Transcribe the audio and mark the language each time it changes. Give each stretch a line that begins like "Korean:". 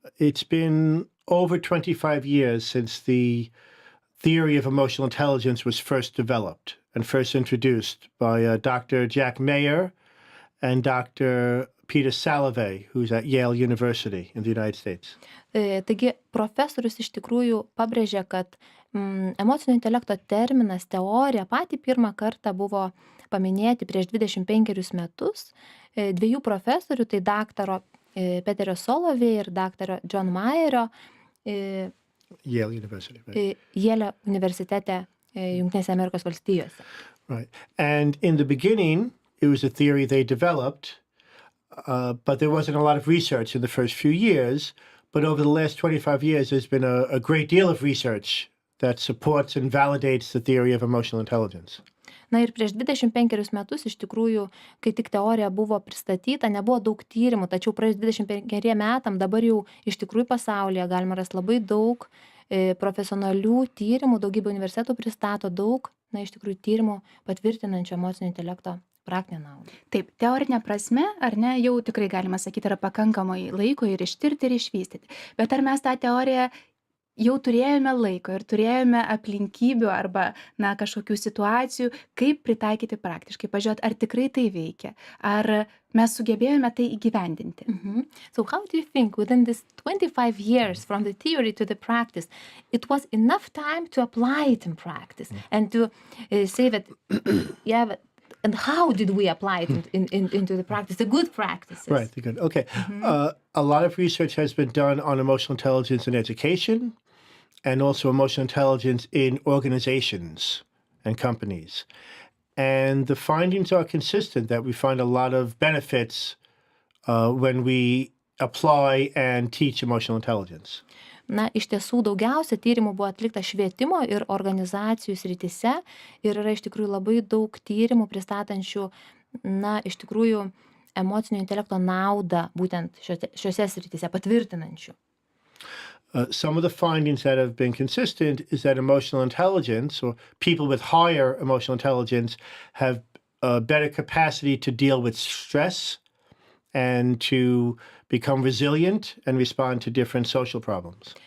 English: It's been over 25 years since the theory of emotional intelligence was first developed and first introduced by Dr. Jack Mayer and Dr. Peter Salovey, who's at Yale University in the United States.
Lithuanian: Taigi, profesorius iš tikrųjų pabrėžė, kad emocinio intelekto terminas, teorija patį pirmą kartą buvo paminėti prieš 25 metus dviejų profesorių, tai daktaro Peterio Salovey ir daktaro John Mayerio
English: Yale University, right?
Lithuanian: Yale universitete Jungtinėse Amerikos valstijose.
English: Right. And in the beginning, it was a theory they developed, but there wasn't a lot of research in the first few years. But over the last 25 years, there's been a great deal of research that supports and validates the theory of emotional intelligence.
Lithuanian: Na ir prieš 25 metus iš tikrųjų, kai tik teorija buvo pristatyta, nebuvo daug tyrimų, tačiau praėjus 25 metam dabar jau iš tikrųjų pasaulyje galima rasti labai daug profesionalių tyrimų, daugybė universitetų pristato daug, na iš tikrųjų tyrimų patvirtinančių emocinio intelekto praktinę naudą. Taip, teorinė prasme, ar ne, jau tikrai galima sakyti, yra pakankamai laiko ir ištirti ir išvystyti. Bet ar mes tą teoriją jau turėjome laiko ir turėjome aplinkybių arba, na, kažkokių situacijų, kaip pritaikyti praktiškai, pažiūrėt, ar tikrai tai veikia, ar mes sugebėjome tai įgyvendinti.
English: So how do you think within this 25 years from the theory to the practice, it was enough time to apply it in practice and to say that, yeah, but, and how did we apply it into the practice, the good practices? Right, the good. Okay. A lot of research has been done on emotional intelligence in education and also emotional intelligence in organizations and companies. And the findings are consistent that we find a lot of benefits when we apply and teach emotional intelligence.
Lithuanian: Na, iš tiesų daugiausia tyrimų buvo atlikta švietimo ir organizacijų srityse ir yra iš tikrųjų labai daug tyrimų pristatančių, na, iš tikrųjų emocinio intelekto naudą būtent šiose srityse patvirtinančių.
English: Some of the findings that have been consistent is that emotional intelligence, or people with higher emotional intelligence, have a better capacity to deal with stress and to become resilient and respond to different social problems.